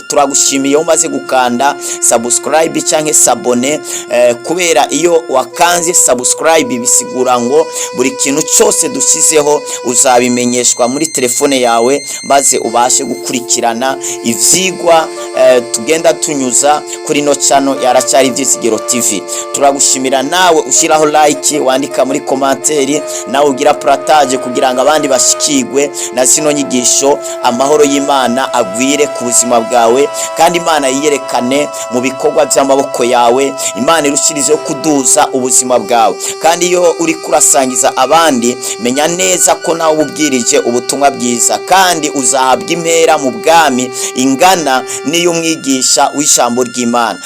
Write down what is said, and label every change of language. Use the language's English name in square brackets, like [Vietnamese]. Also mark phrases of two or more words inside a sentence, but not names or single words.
[Rundi] Turagushimiye umaze gukanda subscribe cyangwa sabone, kubera iyo wakanze subscribe bisigura ngo buri kintu cyose dushyizeho uzabimenyeshwa muri telefone yawe, maze ubashe gukurikirana ivyigwa tugenda tunyuza kuri no channel ya haracyari ibyizigiro TV. Turagushimira nawe ushiraho like, wandika muri commentaire, nawe ugira partage kugira ngo abandi bashikigwe na zino nyigisho. Amahoro y'Imana agwire ku buzima bwawe, kandi Imana yiyerekane mu bikorwa by'amaboko yawe. Imana irushirize kuduza ubuzima bwawe, kandi iyo uri kurasangiza abandi, menya neza ko nawe ubwirije ubutumwa bwiza, kandi uzahabwa impera mu bwami ingana niyo umwigisha w'ijambo ry'Imana.